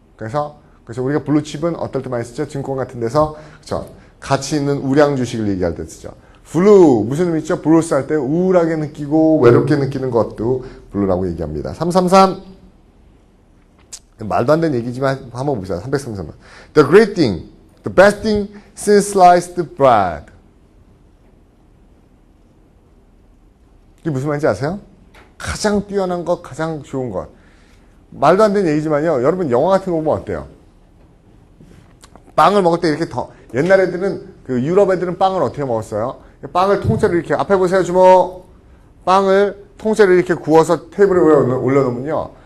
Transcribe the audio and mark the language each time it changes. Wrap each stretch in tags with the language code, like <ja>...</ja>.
<ko>그래서 우리가 블루칩은 어떨 때 많이 쓰죠? 증권 같은 데서. 그렇죠? 가치 있는 우량 주식을 얘기할 때 쓰죠. 블루, 무슨 의미 있죠? 블루스 할 때 우울하게 느끼고 외롭게 느끼는 것도 블루라고 얘기합니다. 333. 말도 안 되는 얘기지만 한번 봅시다. 333번.</ko> <en>The great thing, the best thing since sliced bread.</en> <ko>이게 무슨 말인지 아세요? 가장 뛰어난 것, 가장 좋은 것. 말도 안 되는 얘기지만요. 여러분 영화 같은 거 보면 어때요? 빵을 먹을 때 이렇게 옛날 애들은 유럽 애들은 빵을 어떻게 먹었어요? 빵을 통째로 이렇게 앞에 보세요 주모. 빵을 통째로 이렇게 구워서 테이블에 올려놓으면요.</ko>